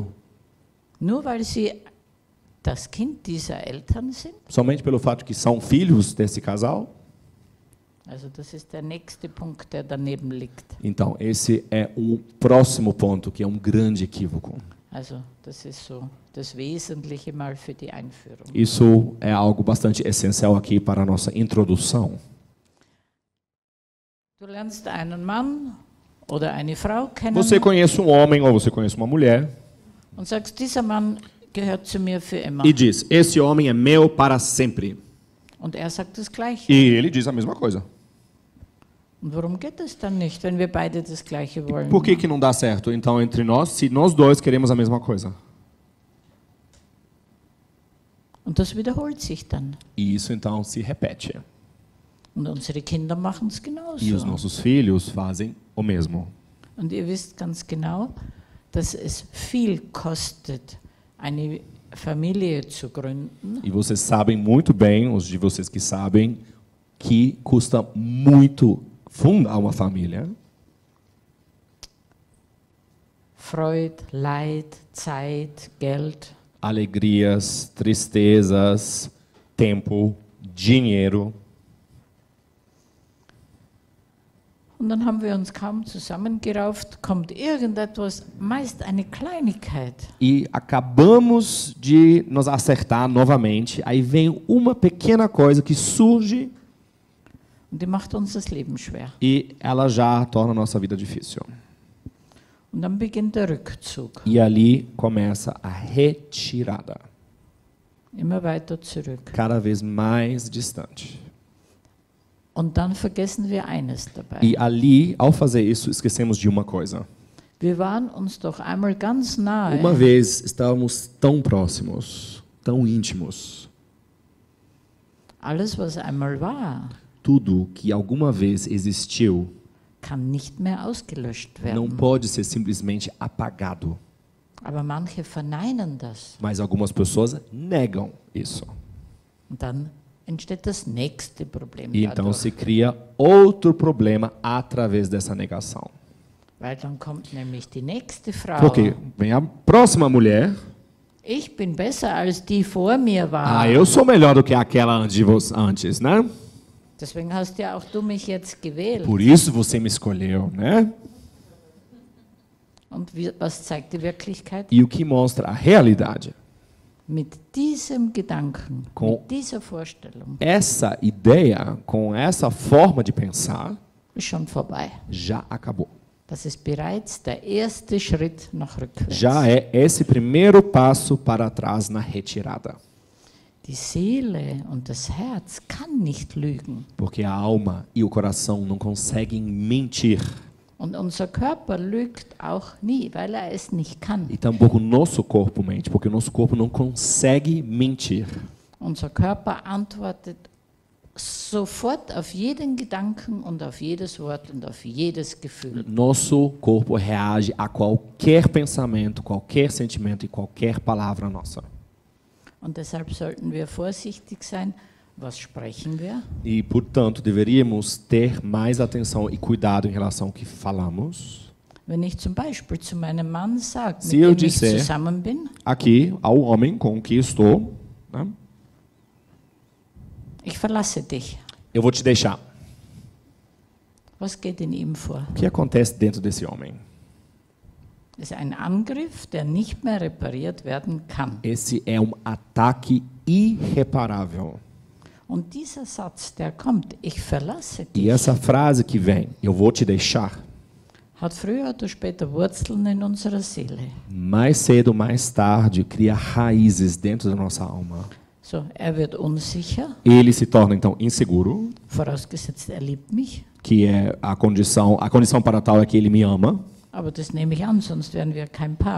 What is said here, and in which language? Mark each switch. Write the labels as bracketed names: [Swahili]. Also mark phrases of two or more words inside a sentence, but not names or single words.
[German] Nur weil sie das Kind dieser Eltern sind? [Portuguese] Somente pelo fato que são filhos desse casal? [German] Also das ist der nächste Punkt, der daneben liegt. [Portuguese] Então, esse é um próximo ponto, que é um grande equívoco. [German] Also das ist so das Wesentliche mal für die Einführung. [Portuguese] Isso é algo bastante essencial aqui para a nossa introdução. [German] Du lernst einen Mann oder eine Frau kennen [Portuguese] Você conhece um homem ou você conhece uma mulher [German] und sagst, dieser Mann gehört zu mir für immer. [Portuguese] e diz, esse homem é meu para sempre. [German] Und er sagt das Gleiche. [Portuguese] E ele diz a mesma coisa. [German] Und warum geht es dann nicht, wenn wir beide das Gleiche wollen? [Portuguese] Por que que não dá certo, então, entre nós, se nós dois queremos a mesma coisa? [German] Und das wiederholt sich dann. [Portuguese] E isso, então, se repete. [German] Und unsere Kinder machen es [Portuguese] E os [German] genauso. [Portuguese] nossos filhos fazem o mesmo. [German] Und ihr wisst ganz genau, dass es viel kostet, eine Familie zu gründen. [Portuguese] E vocês sabem muito bem, os de vocês que sabem, que custa muito fundar uma família. [German] Freud, Leid, Zeit, Geld. [Portuguese] Alegrias, tristezas, tempo, dinheiro. [German] Und Und dann haben wir uns kaum zusammengerauft, kommt irgendetwas, meist eine Kleinigkeit. [Portuguese] E acabamos de nos acertar novamente. Aí vem uma pequena coisa que surge [German] Und die macht uns das Leben schwer. [Portuguese] e ela já torna a nossa vida difícil. [German] Und dann beginnt der Rückzug, [Portuguese] E ali começa a retirada, [German] immer weiter zurück. [Portuguese] cada vez mais distante. [German] Und dann vergessen wir eines dabei. [Portuguese] E ali, ao fazer isso, esquecemos de uma coisa. [German] Wir waren uns doch einmal ganz nahe. [Portuguese] Uma vez estávamos tão próximos, tão íntimos. [German] Alles, was einmal war, [Portuguese] Tudo que alguma vez existiu [German] kann nicht mehr ausgelöscht [Portuguese] não [German] werden. [Portuguese] pode ser simplesmente apagado. [German] Aber manche verneinen das. [Portuguese] Mas algumas pessoas negam isso. [German] Und dann entsteht das nächste Problem [Portuguese] E então [German] dadurch. [Portuguese] se cria outro problema através dessa negação. [German] Weil dann kommt nämlich die nächste Frau. [Portuguese] Porque vem a próxima mulher. [German] Ich bin besser als die vor mir war. [Portuguese] Ah, eu sou melhor do que aquela antes, né? [German] Deswegen hast ja auch du mich jetzt gewählt. [Portuguese] Por isso você me escolheu, né? [German] Und was zeigt die Wirklichkeit? [Portuguese] E o que mostra a realidade? [German] Mit diesem Gedanken, [Portuguese] Com- [German] mit dieser Vorstellung [Portuguese] Essa ideia, com essa forma de pensar, [German] ist schon vorbei. [Portuguese] já acabou. [German] Das ist bereits der erste Schritt nach rückwärts. [Portuguese] Já é esse primeiro passo para trás na retirada. [German] Die Seele und das Herz kann nicht lügen. [Portuguese] Porque a alma e o coração não conseguem mentir. [German] Und unser Körper lügt auch nie, weil er es nicht kann. [Portuguese] E tampouco o nosso corpo mente, porque o nosso corpo não consegue mentir. [German] Unser Körper antwortet sofort auf jeden Gedanken und auf jedes Wort und auf jedes Gefühl. [Portuguese] Nosso corpo reage a qualquer pensamento, qualquer sentimento e qualquer palavra nossa. [German] Und deshalb sollten wir vorsichtig sein. Was sprechen wir? [Portuguese] E, portanto, deveríamos ter mais atenção e cuidado em relação ao que falamos. [German] Wenn ich zum Beispiel zu meinem Mann sage, mit [Portuguese] Se eu [German] dem ich [Portuguese] disser- [German] zusammen bin, [Portuguese] Aqui, ao homem com o que estou, né? [German] ich verlasse dich. [Portuguese] Eu vou te deixar. [German] Was geht in ihm vor? [Portuguese] O que acontece dentro desse homem? [German] Das ist ein Angriff, der nicht mehr repariert werden kann. [Portuguese] Esse é um ataque irreparável. [German] Und dieser Satz, der kommt, ich verlasse dich, [Portuguese] E essa frase que vem, eu vou te deixar, [German] hat früher oder später Wurzeln in unserer Seele. [Portuguese] mais cedo ou mais tarde, cria raízes dentro da nossa alma. [German] So, er wird unsicher, [Portuguese] Ele se torna, então, inseguro, [German] vorausgesetzt er liebt mich, [Portuguese] que é a condição para tal é que ele me ama, [German] aber das nehme ich an, sonst wären wir kein Paar.